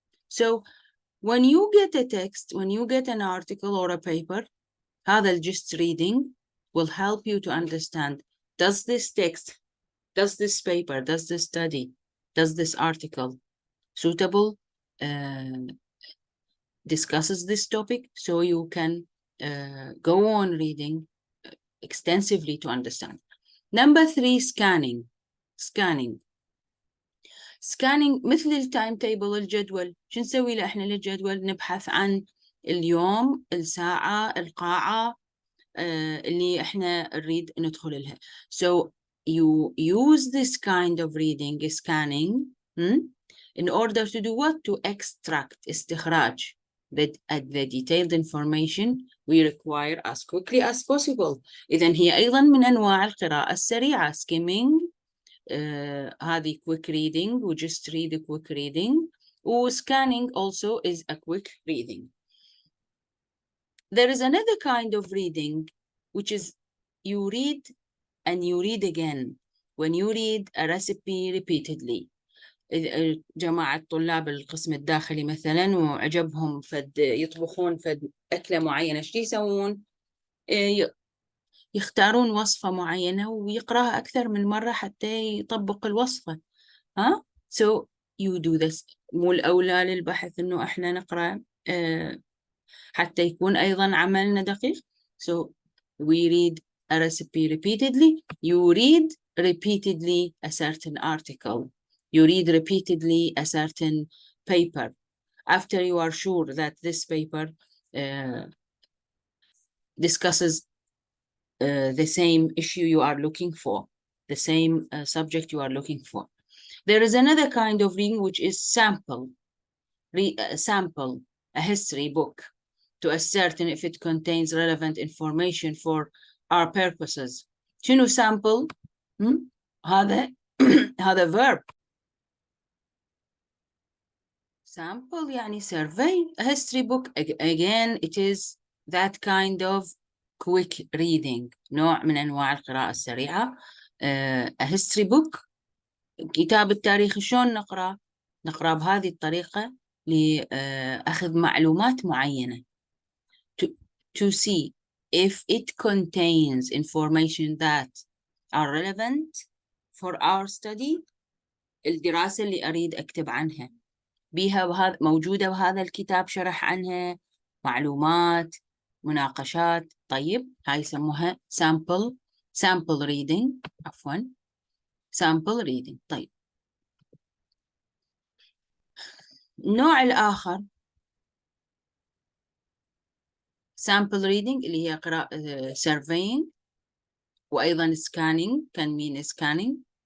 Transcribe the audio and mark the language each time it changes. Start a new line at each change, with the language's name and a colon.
English: So when you get a text, when you get an article or a paper, هذا just reading will help you to understand, does this text, does this paper, does this study, does this article suitable, discusses this topic, so you can go on reading extensively to understand. Number 3, scanning.
Arabic: Scanning مثل التايم تيبل، الجدول. شو نسوي له احنا للجدول؟ نبحث عن اليوم، الساعة، القاعة اللي احنا نريد ندخل لها.
English: So you use this kind of reading, scanning, in order to do what? To extract, استخراج the detailed information we require as quickly as possible.
Arabic: إذن هي أيضا من أنواع القراءة السريعة.
English: skimming هذه quick reading, we just read a quick reading. Scanning also is a quick reading. There is another kind of reading, which is you read and you read again. When you read a recipe repeatedly,
Arabic: جماعة طلاب القسم الداخلي مثلا وعجبهم فد يطبخون فد أكلة معينة، شو يسوون؟ يختارون وصفة معينة ويقرأها أكثر من مرة حتى يطبق الوصفة.
English: So you do this.
Arabic: مو الأولى للبحث إنه إحنا نقرأ حتى يكون أيضا عملنا دقيق.
English: So we read a recipe repeatedly. You read repeatedly a certain article. You read repeatedly a certain paper. After you are sure that this paper discusses the same issue you are looking for, the same subject you are looking for. There is another kind of reading which is sample, a history book, to ascertain if it contains relevant information for our purposes.
Arabic: شنو sample؟ هذا verb.
English: Sample يعني survey. A history book, again, it is that kind of quick reading.
Arabic: نوع من أنواع القراءة السريعة.
English: A history book،
Arabic: كتاب التاريخ شلون نقرأ؟ نقرأ بهذه الطريقة لأخذ معلومات معينة.
English: To see if it contains information that are relevant for our study.
Arabic: الدراسة اللي أريد أكتب عنها بيها موجودة بهذا الكتاب، شرح عنها، معلومات، مناقشات. طيب هاي يسموها sample reading، عفوا sample reading. طيب النوع الآخر sample reading اللي هي قراءة surveying، وأيضا
English: scanning can mean scanning.